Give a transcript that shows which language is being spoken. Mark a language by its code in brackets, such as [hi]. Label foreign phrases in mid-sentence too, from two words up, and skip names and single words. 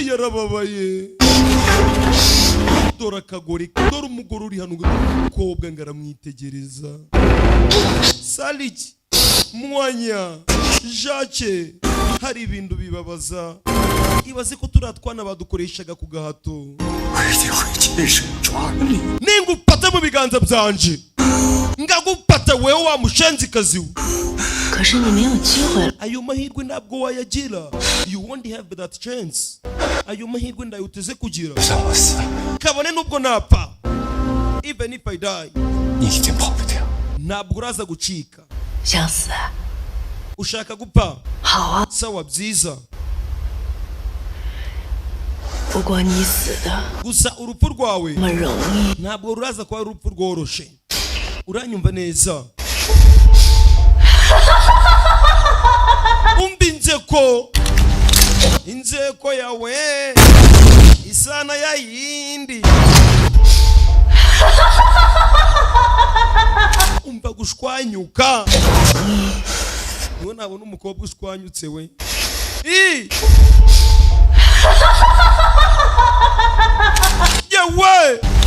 [rw] yarababaye dore akagore dore umugore uri hano umukobwa ngaramwitegereza saliki mwanya jake hari ibintu bibabaza ibaze ko turatwana badukoreshaga ku gahato ningufata mu biganza byanje ngagufata wewe wa mushenzikazi we [zh] 可是你没有机会了 [rw] ayo mahirwe ntabwo wayagira [en] you won't have that chance [rw] ayo mahirwe ndayuteze kugira kabone nubwo napfa [en] even if I die [zh] 你已经跑不掉 [rw] ntabwo uraza gucika [zh] 想死 [rw] ushaka gupfa [zh] 好啊 [rw] sawa byiza [zh] 不过你死的 [rw] gusa urupfu rwawe [zh] 那么容易 [rw] ntabwo ruraza kuba urupfu rworoshe uranyumva neza umva inzeko yawe isana ya yindi umva gushwanyuka niwe nabona umukobwa ushwanyutse we yewe